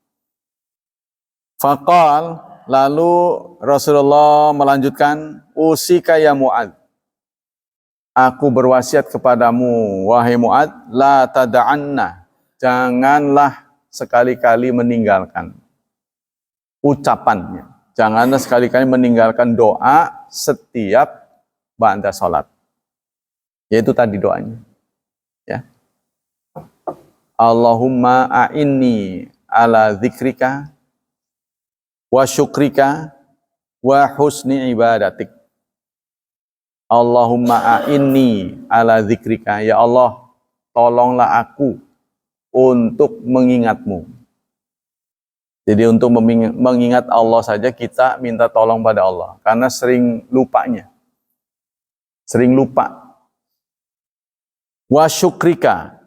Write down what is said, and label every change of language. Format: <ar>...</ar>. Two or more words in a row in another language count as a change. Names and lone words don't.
<id>Faqal, lalu Rasulullah melanjutkan,</id> <ar>"أوصيك يا معاذ,</ar> <id>aku berwasiat kepadamu, wahai Mu'adz,</id> <ar>لا تدعن,</ar> <id>janganlah sekali-kali meninggalkan ucapannya. Janganlah sekali-kali meninggalkan doa setiap ba'da salat." Yaitu tadi doanya. Ya.</id> <ar>اللهم أعني على ذكرك وشكرك وحسن عبادتك. اللهم أعني على ذكرك,</ar> <id>ya Allah, tolonglah aku untuk mengingatmu. Jadi untuk mengingat Allah saja kita minta tolong pada Allah. Karena sering lupanya. Sering lupa.</id> <ar>وشكرك.</ar>